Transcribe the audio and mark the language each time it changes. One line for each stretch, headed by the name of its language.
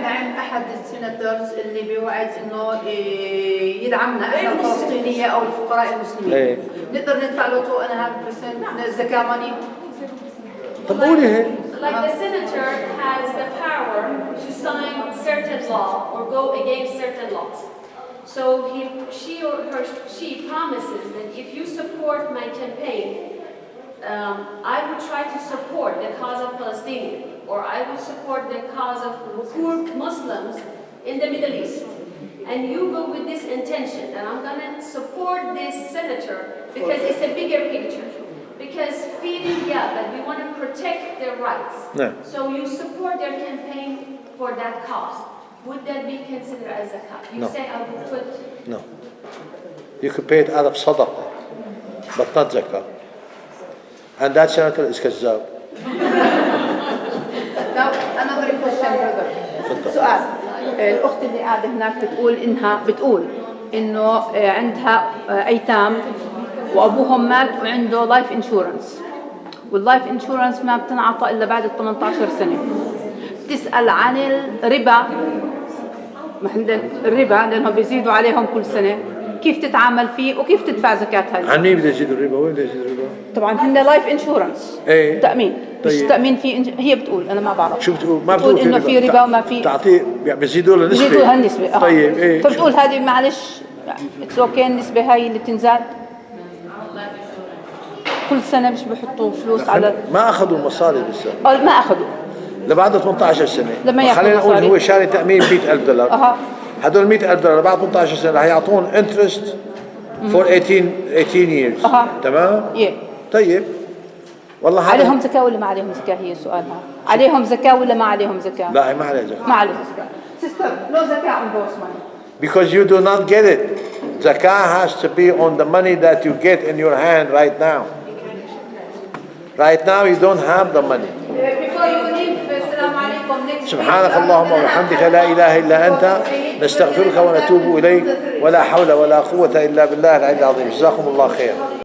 Arabic: دعم أحد السيناتورز اللي بيوعد إنه يدعمنا إحنا الفلسطينية أو الفقراء المسلمين. نقدر ندفع له 2.5% من الزكاة ماني. طب قولي هيك.
English: Like the senator has the power to sign certain law or go against certain laws. So she promises that if you support my campaign, I would try to support the cause of Palestinians, or I would support the cause of poor Muslims in the Middle East. And you go with this intention that I'm going to support this senator because it's a bigger picture. Because feeding, yeah, but we want to protect their rights. No. So you support their campaign for that cause. Would that be considered as zakat? You No. say I would put... No. You could pay it out of sadaqah, but not zakah. And that senator is
Arabic: كذاب.
English: Now, another question, brother.
Arabic: سؤال. الأخت اللي قاعدة هناك بتقول إنه عندها أيتام وأبوهم مات وعنده لايف انشورنس، واللايف انشورنس ما بتنعطى إلا بعد 18 سنة. تسأل عن الربا، ما عندنا الربا لأنهم بيزيدوا عليهم كل سنة، كيف تتعامل فيه وكيف تدفع زكاة هذه؟ عن مين بده يزيد الربا؟ وين بده يزيد الربا؟ طبعا هن لايف انشورنس، ايه تأمين. مش طيب. تأمين في هي بتقول أنا ما بعرف. شو بتقول؟ ما بتقول إنه في ربا وما في. تعطيه يعني بيزيدوا له نسبة. بيزيدوا لها النسبة. طيب ايه. فبتقول هذه معلش
English: it's okay
Arabic: النسبة هاي اللي بتنزاد. كل سنة مش بحطوا فلوس على ما أخذوا المصاري لسه. ما أخذوا. لبعد 18 سنة. لما ياخذوا خلينا نقول مصاري. هو شاري تأمين $100,000. هدول $100,000 بعد 18 سنة رح يعطون انترست
English: for 18 years.
Arabic: تمام؟ طيب. والله عليهم زكاة ولا ما عليهم زكاة؟ هي سؤالها. عليهم زكاة ولا ما عليهم زكاة؟ لا ما عليهم زكاة. ما عليهم زكاة.
English: Sister, no زكاة on those money. Because you do not get it. Zakah has to be on the money that you get in your hand right now. Right now you don't have the money. Before you leave,
Arabic: السلام عليكم. سبحانك اللهم وبحمدك لا إله إلا أنت نستغفرك ونتوب إليك ولا حول ولا قوة إلا بالله العلي العظيم. جزاكم الله خير.